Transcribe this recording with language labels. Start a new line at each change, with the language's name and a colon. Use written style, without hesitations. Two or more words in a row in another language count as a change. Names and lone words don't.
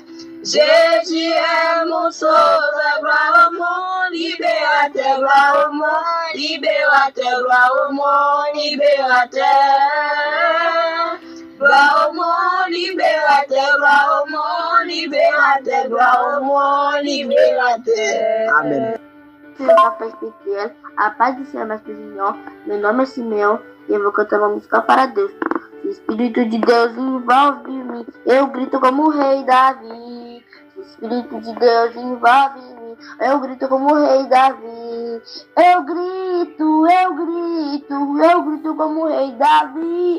French: Jésus est mon sauveur, gloire au monde, libérateur, gloire au monde, libérateur, gloire au monde, libérateur. Gloire au monde, libérateur, gloire au monde, libérateur, gloire au monde, libérateur. Amen. Le café spirituel,
Portuguese: a paz do Senhor mais Senhor, meu nome é Simeão e eu vou cantar uma música para Deus. O Espírito de Deus envolve mim, eu grito como o rei Davi. O Espírito de Deus envolve mim, eu grito como o rei Davi. Eu grito como o rei Davi.